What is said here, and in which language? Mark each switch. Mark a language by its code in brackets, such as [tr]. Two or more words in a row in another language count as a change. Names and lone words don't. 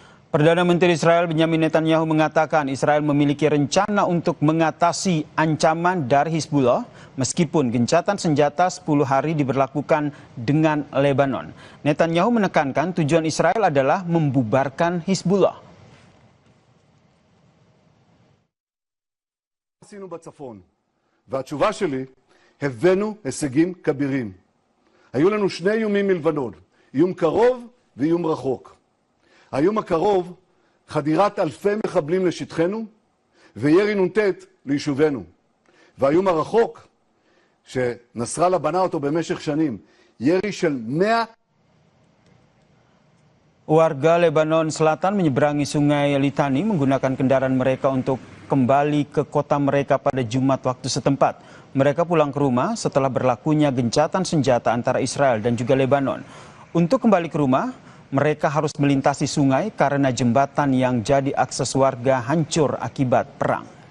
[id] Perdana Menteri Israel Benjamin Netanyahu mengatakan Israel memiliki rencana untuk mengatasi ancaman dari Hizbullah meskipun gencatan senjata 10 hari diberlakukan dengan Lebanon. Netanyahu menekankan tujuan Israel adalah membubarkan Hizbullah. [he] עשינו בצפון, והתשובה שלי, הבאנו הישגים כבירים. היו לנו שני איומים מלבנון, איום קרוב ואיום רחוק. האיום הקרוב, חדירת אלפי מחבלים לשטחנו, וירי נ"ט ליישובינו. והאיום הרחוק, שנסראללה בנה אותו במשך שנים, ירי של 100... [id] Warga Lebanon Selatan menyeberangi sungai Litani menggunakan kendaraan mereka untuk kembali ke kota mereka pada Jumat waktu setempat. Mereka pulang ke rumah setelah berlakunya gencatan senjata antara Israel dan juga Lebanon. Untuk kembali ke rumah, mereka harus melintasi sungai karena jembatan yang jadi akses warga hancur akibat perang.